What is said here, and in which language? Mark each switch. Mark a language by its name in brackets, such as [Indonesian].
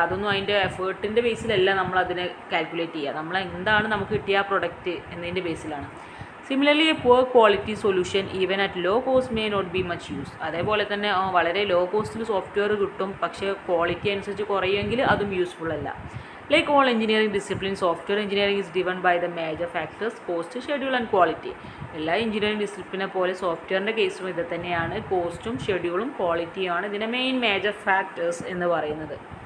[Malayalam] അതൊന്നും അതിൻ്റെ എഫേർട്ടിൻ്റെ ബേസിലല്ല നമ്മൾ അതിനെ കാൽക്കുലേറ്റ് ചെയ്യുക. നമ്മൾ എന്താണ് നമുക്ക് കിട്ടിയ പ്രൊഡക്റ്റ് എന്നതിൻ്റെ ബേസിലാണ്. [English] Similarly a poor quality solution even at low cost may not be much use. [Malayalam] അതേപോലെ തന്നെ വളരെ ലോ കോസ്റ്റിൽ സോഫ്റ്റ്വെയർ കിട്ടും, പക്ഷേ ക്വാളിറ്റി അനുസരിച്ച് കുറയുമെങ്കിൽ അതും യൂസ്ഫുൾ അല്ല. [English] Like all engineering disciplines, software engineering is driven by the major factors cost, schedule and quality. [Malayalam] എല്ലാ engineering ഡിസിപ്ലിനെ പോലെ സോഫ്റ്റ്വെയറിൻ്റെ കേസും ഇത് തന്നെയാണ്. കോസ്റ്റും ഷെഡ്യൂളും ക്വാളിറ്റിയുമാണ് ഇതിൻ്റെ മെയിൻ മേജർ ഫാക്ടേഴ്സ് എന്ന് പറയുന്നത്.